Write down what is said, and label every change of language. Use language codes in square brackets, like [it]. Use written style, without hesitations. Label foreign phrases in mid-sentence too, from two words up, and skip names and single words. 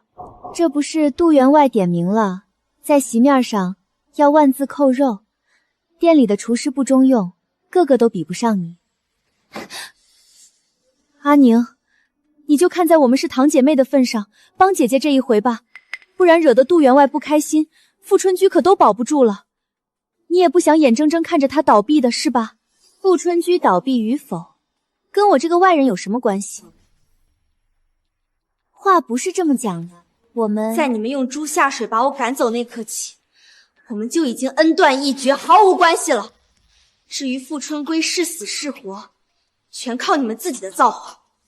[zh] 這不是杜員外點名了，在席面上要萬字扣肉，店裡的廚師不中用，個個都比不上你。阿寧，你就看在我們是堂姐妹的份上，幫姐姐這一回吧，不然惹得杜員外不開心，富春居可都保不住了。你也不想眼睜睜看着他倒閉的是吧？富春居倒閉與否，跟我這個外人有什麼關係？話不是這麼講的，我們在你們用豬下水把我趕走那刻起，我們就已經恩斷義絕，毫無關係了。至於富春歸是死是活，全靠你們自己的造化。